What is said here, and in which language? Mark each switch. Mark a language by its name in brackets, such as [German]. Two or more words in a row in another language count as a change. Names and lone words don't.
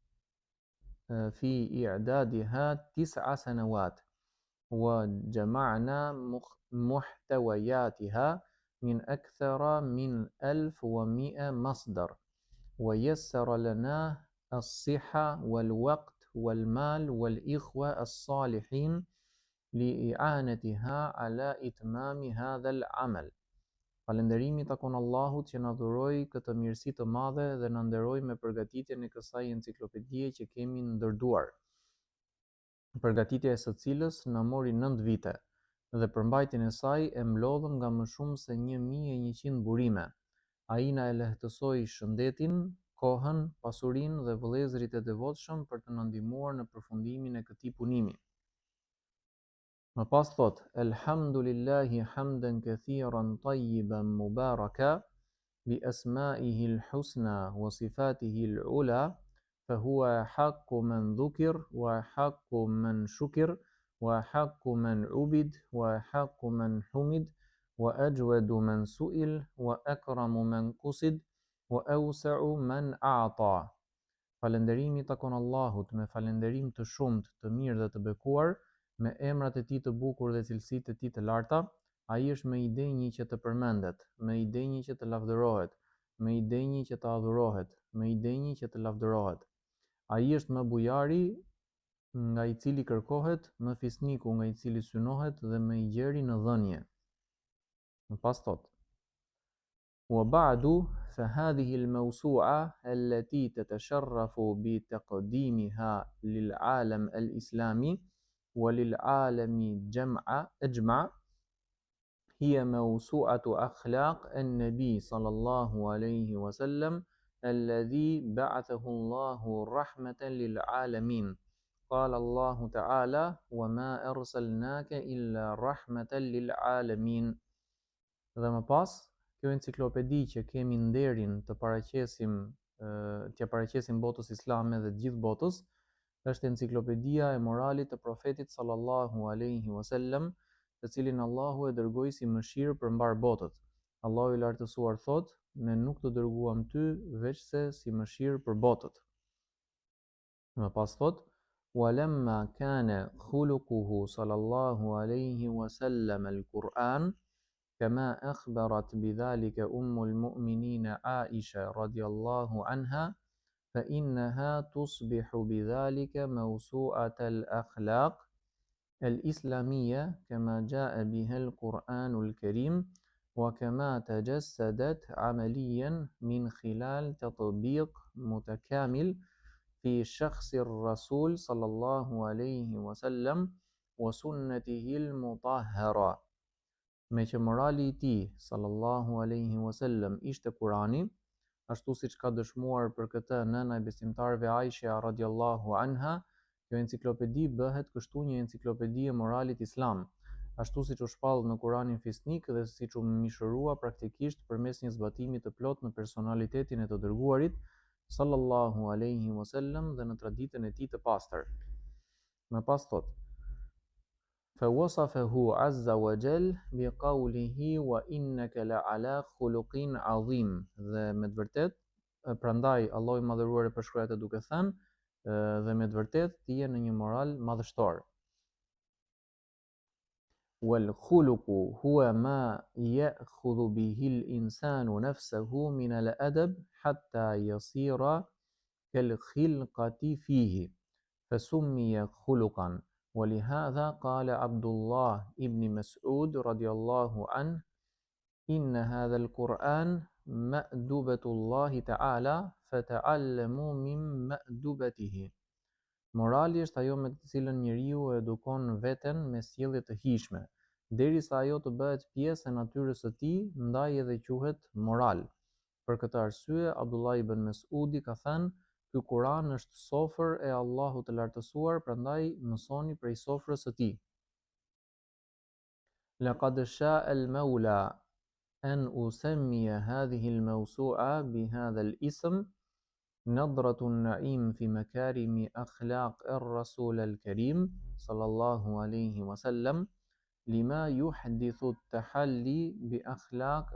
[Arabic] في إعدادها 9 سنوات وجمعنا محتوياتها من أكثر من 1100 مصدر ويسر لنا الصحة والوقت والمال والإخوة الصالحين لإعانتها على إتمام هذا العمل. [Albanian] Falënderimi takon Allahut që na dhuroi këtë mirësi të madhe dhe na nderoi me përgatitjen e kësaj enciklopedie që kemi ndërduar. Përgatitja e së cilës na mori 9 vite dhe përmbajtjen e saj e mlodhëm nga më shumë se 1100 burime. Ai na e lehtësoi shëndetin, kohën, pasurinë dhe vëllezërit e devotshëm për të na ndihmuar në përfundimin e këtij punimi. Më pas thot: [Arabic] الحمد لله حمدا كثيرا طيبا مباركا بأسمائه الحسنى وصفاته العلى فهو حق من ذكر وحق من شكر وحق من عبد وحق من حمد وأجود من سئل وأكرم من قصد وأوسع من أعطى. [Albanian] Falënderimi takon Allahut me falënderim të shumt, të mirë dhe të bekuar, me emrat e tij të bukur dhe cilësitë e tij të larta. Ai është më i denjë që të përmendet, më i denjë që të lavdërohet, më i denjë që të adhurohet, më i denjë që të lavdërohet. Ai është më bujari nga i cili kërkohet, më fisniku nga i cili synohet dhe më i gjeri në dhënje. Më pas thot: [Arabic] وبعد فهذه الموسوعة التي تتشرف بتقديمها للعالم الإسلامي وللعالم أجمع هي موسوعة أخلاق النبي صلى الله عليه وسلم الذي بعثه الله رحمة للعالمين. قال الله تعالى: وما أرسلناك إلا رحمة للعالمين. [Albanian] Dhe më pas, kjo enciklopedi që kemi nderin të paraqesim botës islame dhe gjithë botës, është enciklopedia e moralit të profetit [Arabic] صلى الله عليه وسلم, [Albanian] të cilin Allahu e dërgoi si mëshirë për mbar botët. Allahu i lartësuar thot: ne nuk të dërguam ty veçse si mëshirë për botët. Më pas thot: [Arabic] ولما كان خلقه صلى الله عليه وسلم القرآن كما أخبرت بذلك أم المؤمنين عائشة رضي الله عنها فإنها تصبح بذلك موسوعة الأخلاق الإسلامية كما جاء بها القرآن الكريم وكما تجسدت عمليا من خلال تطبيق متكامل في شخص الرسول صلى الله عليه وسلم وسنته المطهرة. [Albanian] Me që morali i tij [Arabic] صلى الله عليه وسلم [Albanian] ishte Kurani, ashtu siç ka dëshmuar për këtë nëna e besimtarëve Aisha [Arabic] رضي الله عنها, [Albanian] kjo enciklopedi bëhet kështu një enciklopedi e moralit islam, ashtu siç u shpall në Kuranin fisnik dhe siç u mishërua praktikisht përmes një zbatimi të plot në personalitetin e të dërguarit [Arabic] صلى الله عليه وسلم [Albanian] dhe në traditën e tij të pastër. Më pas thot: [Arabic] فوصفه عز وجل بقوله وإنك لعلى خلق عظيم. [Albanian] Dhe me të vërtet, prandaj Allahu i madhëruar e përshkruaj atë duke thënë dhe me të vërtet ti je në një moral madhështor. [Arabic] والخلق هو ما يأخذ به الإنسان نفسه من الأدب حتى يصير كالخلقة فيه فسمي خلقا. ولهذا قال عبد الله ابن مسعود رضي الله عنه إن هذا القرآن مأدبة الله تعالى فتعلموا من مأدبته. [Albanian] Morali është ajo me të cilën njeriu edukon veten me sjellje të hijshme, derisa ajo të bëhet pjesë e natyrës së tij, ndaj edhe quhet moral. Për këtë arsye, Abdullah ibn Mesudi ka thënë: ky Kur'an është sofër e Allahut të lartësuar, prandaj mësoni prej sofrës së tij. [Arabic] لقد شاء المولى أن أسمي هذه الموسوعة بهذا الاسم نظرة النعيم في مكارم أخلاق الرسول الكريم صلى الله عليه وسلم لما يحدث التحلي بأخلاق